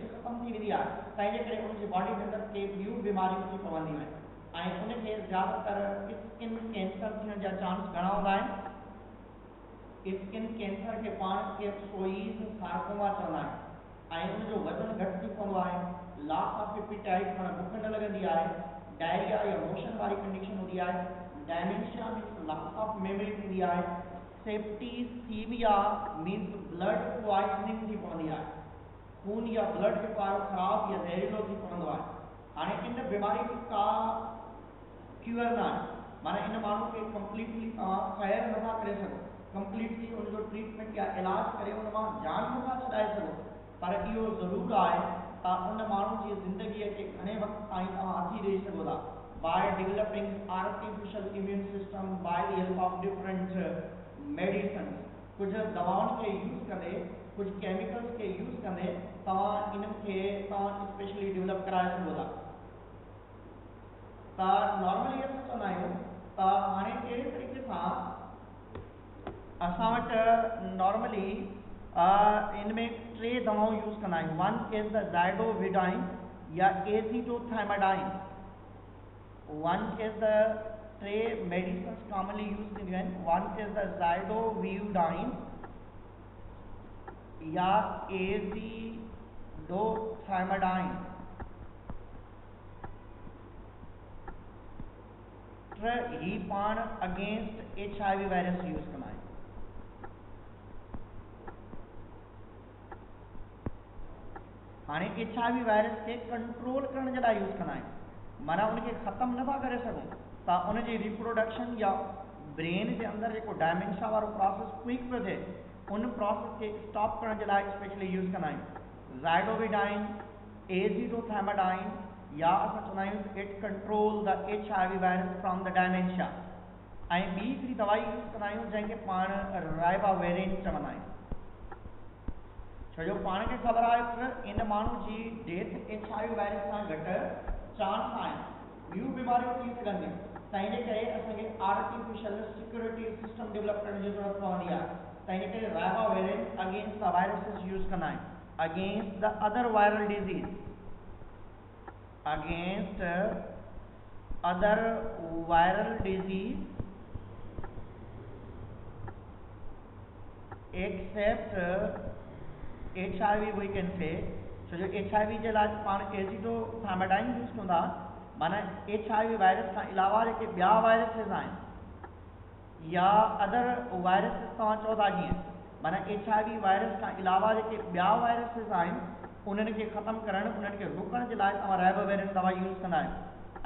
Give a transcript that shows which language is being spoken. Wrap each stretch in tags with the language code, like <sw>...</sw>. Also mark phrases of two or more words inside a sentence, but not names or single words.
<sd>ख़तमु थी वेंदी आहे तंहिंजे करे उनजी बॉडी जे अंदरि के ॿियूं बीमारियूं थी पवंदियूं आहिनि ऐं उनखे ज़्यादातर</sd> <en>skin cancer</en> <sd>थियण जा चांस घणा हूंदा आहिनि</sd> <en>skin cancer</en> <sd>खे पाण</sd> <en>Kaposi sarcoma</en> <sd>चवंदा आहिनि ऐं उनजो वज़न घटि थी पवंदो आहे</sd> <en>loss of appetite</en> <sd>माना बुख न लॻंदी आहे डायरिया या मोशन वारी कंडीशन हूंदी आहे</sd> <en>dementia means loss of memory</en> <sd>थींदी आहे</sd> <en>septicemia means blood poisoning</en> <sd>थी पवंदी आहे खून या ब्लड जेको आहे ख़राबु या ज़हरीलो थी पवंदो आहे हाणे इन बीमारी जी का क्यूअर न आहे माना इन माण्हू खे कंप्लीटली तव्हां ख़ैर नथा करे सघो कंप्लीटली उनजो ट्रीटमेंट या इलाज करे उन मां जान नथा छॾाए सघो पर इहो ज़रूरु आहे त उन माण्हू जी ज़िंदगीअ खे घणे वक़्त ताईं तव्हां हथी ॾेई सघो था</sd> <en>by developing artificial immune system by the help of different medicine</en> <sd>कुझु दवाउनि खे यूज़ कंदे कुझु केमिकल्स खे यूज़ कंदे तव्हां इन्हनि खे तव्हां</sd> <en>specially develop</en> <sd>कराए सघो था त नॉर्मली असां चवंदा आहियूं त हाणे कहिड़े तरीक़े सां असां वटि नॉर्मली इन में 3 दवाऊं यूज़ कंदा आहियूं</sd> <en>one is the zidovudine</en> <sd>या एज़िडोथाइमाडाइन</sd> <en>one is the 3 medicines commonly use</en> <sd>थींदियूं आहिनि</sd> <en>one is the zidovudine</en> <sd>या एज़िडोथाइमाडाइन ही पाण</sd> <en>against HIV virus</en> <sd>यूज़ कंदा आहियूं हाणे HIV वायरस खे कंट्रोल करण जे लाइ यूज़ कंदा आहियूं माना उनखे ख़तमु नथा करे सघूं त उनजी रिप्रोडक्शन या ब्रेन जे अंदरि जेको डायमेंशिया वारो प्रोसेस क्विक पियो थिए उन प्रोसेस खे स्टॉप करण जे लाइ स्पेशली यूज़ कंदा आहियूं ज़ाइडोविडाइन, एज़िडोथैमाडाइन, या असां चवंदा आहियूं</sd> <en>it control the HIV virus from the dementia.</en> <sd>ऐं ॿी हिकिड़ी दवाई यूज़ कंदा आहियूं जंहिंखे पाण राइबाविरिन चवंदा आहियूं। छो जो पाण खे ख़बर आहे त इन माण्हू जी डेथ HIV वायरस सां घटि चांस आहिनि। ॿियूं बीमारियूं थी सघनि थियूं, तंहिंजे करे असांखे</sd> <en>artificial security system develop</en> <sd>करण जी ज़रूरत पवंदी आहे। तंहिंजे करे राइबाविरिन</sd> <en>against the viruses</en> <sd>यूज़ कंदा आहियूं,</sd> <en>against the other viral disease, against other viral disease except HIV we can say।</en> <sd>छो जो HIV जे लाइ पाण एज़िडोथैमाडाइन यूज़ कंदा, माना HIV वायरस खां अलावा जेके ॿिया वायरसेस आहिनि या</sd> <en>other viruses</en> <sd>तव्हां चओ था जीअं, माना HIV वायरस खां अलावा जेके ॿिया वायरसेस आहिनि उन्हनि खे ख़तमु करणु, उन्हनि खे रोकण जे लाइ तव्हां राइबाविरिन दवा यूज़ कंदा आहियो।</sd>